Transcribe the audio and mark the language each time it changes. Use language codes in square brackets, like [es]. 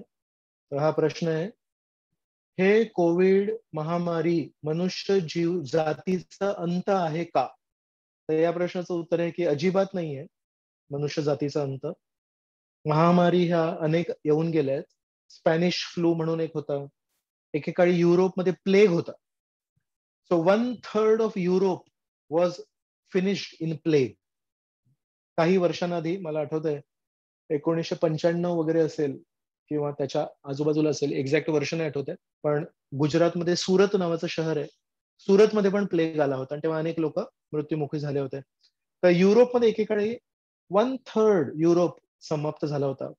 [mr] तर हा प्रश्न आहे, हे कोविड महामारी मनुष्य जीव जातीचा अंत आहे का? तर या प्रश्नाचं उत्तर आहे की अजिबात नाहीये मनुष्य जातीचा अंत. महामारी ह्या अनेक येऊन गेल्या आहेत. स्पॅनिश फ्लू म्हणून एक होता, एकेकाळी युरोपमध्ये प्लेग होता. [en] So 1/3 of Europe was finished in plague. [mr] काही वर्षांआधी मला आठवतंय 1995 वगैरे असेल किंवा त्याच्या आजूबाजूला असेल, एक्झॅक्ट वर्ष नाही आठवत आहे, पण गुजरातमध्ये सुरत नावाचं शहर आहे, सुरतमध्ये पण प्लेग आला होता आणि तेव्हा अनेक लोक मृत्युमुखी झाले होते. तर युरोपमध्ये एकेकाळी 1/3 युरोप समाप्त झाला होता.